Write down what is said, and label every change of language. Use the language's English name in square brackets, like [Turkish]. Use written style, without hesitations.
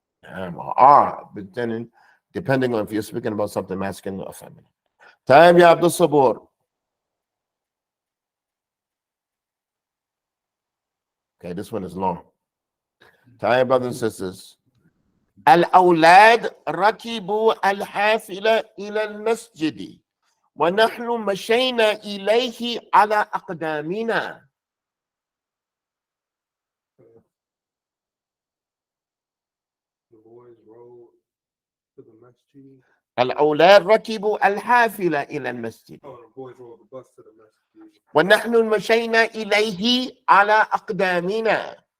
[English] Are, but then depending on if you're speaking about something masculine or feminine. Time ya Abdul Sabur. Okay, this one is long. Time, brothers and sisters. [Arabic] الأولاد ركبوا الحافلة إلى المسجد ونحن مشينا إليه على أقدامنا. [English] The boys rode to the masjid. [Arabic] الأولاد ركبوا الحافلة إلى المسجد [English] Oh, the boys rode the bus to the masjid. [Arabic] ونحن مشينا إليه على أقدامنا.